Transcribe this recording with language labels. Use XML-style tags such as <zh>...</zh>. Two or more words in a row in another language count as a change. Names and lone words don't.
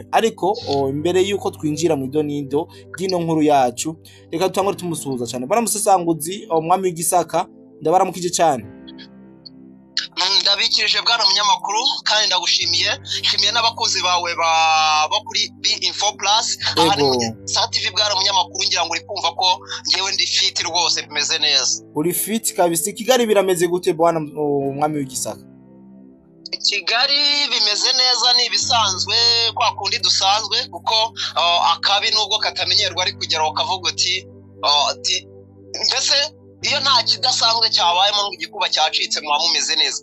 <rw>Ariko imbere yuko twinjira mu idonido ry'ino nkuru yacu, reka tutangure tumusuhuza cyane baramusesanguzi umwami w'Igisaka, ndabaramukije cyane. Ndabikirije bwana munyamakuru kandi ndagushimiye, shimiye n'abakozi bawe bo kuri B-Info Plus, ahari mu Gisaka TV bwana munyamakuru, ngira ngo uri kumva ko ngewe ndi fit rwose, bimeze neza. Uri fit kabisa. Kigali birameze gute bwana umwami w'Igisaka? Kigali bimeze neza, ni ibisanzwe kwa kundi dusanzwe, kuko akabi nubwo katamenyerwa ari kugera ukavuga uti mbese iyo nta kidasanzwe cyabayemo ngo igikuba cyacitse mwa mumeze neza.</rw>